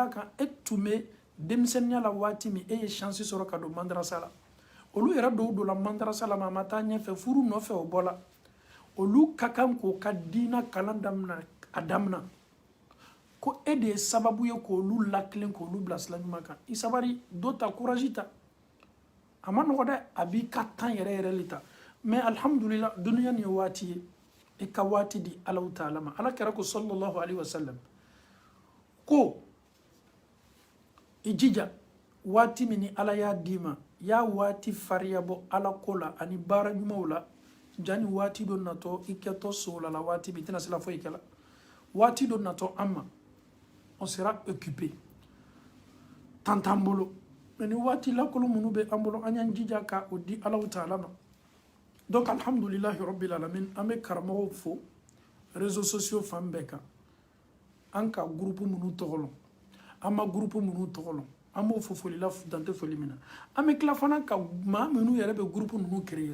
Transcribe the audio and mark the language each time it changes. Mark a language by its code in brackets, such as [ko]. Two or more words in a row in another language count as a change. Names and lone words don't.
[bm] d'a kan e tun bɛ denmisɛnniya la waati min e ye chance sɔrɔ ka don madarasa la olu yɛrɛ dɔw donna madarasa la ma taa ɲɛfɛ furu nɔfɛ o bɔla olu ka kan k'o ka diina kalan daminɛ a damina ko e de ye sababu ye k'olu lakilen k'olu bila sira ɲuman kan i sabari dɔ ta courage ta a ma nɔgɔ dɛ a b'i ka temps yɛrɛ yɛrɛ le ta mais alhamdulillah duniya nin ye waati ye i ka waati di Allahu taala ma ala kɛra ko [ar] صلى الله عليه وسلم [bm] ko i jija waati min ni ala y'a d'i ma y'a waati fariya bɔ ala ko la ani baara ɲumanw la jani waati dɔ natɔ i kɛtɔ sola la waati min i tɛna se la foyi kɛla waati dɔ natɔ an ma on sera occupé temps t'an bolo mais ni waati lakolon minnu bɛ an bolo an y'an jija ka o di Allahu taala ma donc [ar] الحمد لله رب العالمين [bm] an bɛ karamɔgɔw fo [fr] réseaux sociaux [bm] fan bɛɛ kan an ka groupe minnu tɔgɔ lɔn an ma groupe minnu tɔgɔ lɔn an b'o fo foli la dante foli min na an bɛ tila fana ka maa minnu yɛrɛ bɛ groupe ninnu créer